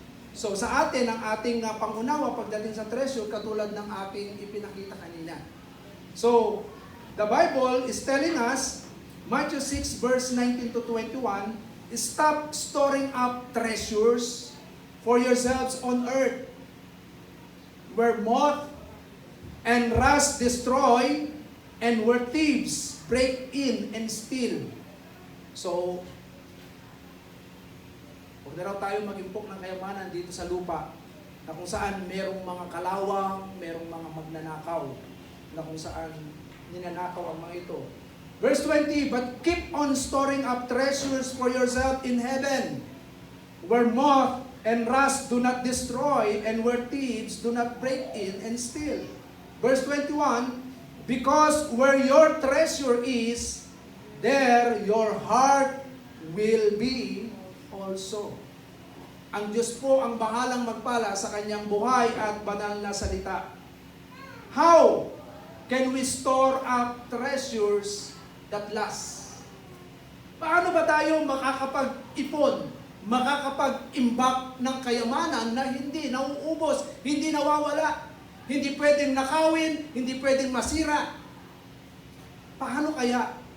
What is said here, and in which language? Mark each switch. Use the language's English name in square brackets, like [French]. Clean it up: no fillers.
[Filipino] So sa atin, ang ating pangunawa pagdating sa treasure, katulad ng ating ipinakita kanina. [English] So, the Bible is telling us, Matthew 6 verse 19 to 21, stop storing up treasures for yourselves on earth, where moth and rust destroy, and where thieves break in and steal. [Filipino] So, huwag na raw tayo mag-impok ng kayamanan dito sa lupa, na kung saan merong mga kalawang, merong mga magnanakaw, na kung saan ninanakaw ang mga ito. [English] Verse 20, but keep on storing up treasures for yourself in heaven, where moth and rust do not destroy, and where thieves do not break in and steal. Verse 21, because where your treasure is, there your heart will be also. [Filipino] Ang Diyos po ang bahalang magpala sa kanyang buhay at banal na salita. [English] How can we store up treasures that last? [Filipino] Paano ba tayo makakapag-ipon, makakapag-imbak ng kayamanan na hindi nauubos, hindi nawawala, hindi pwedeng nakawin, hindi pwedeng masira? Paano kaya?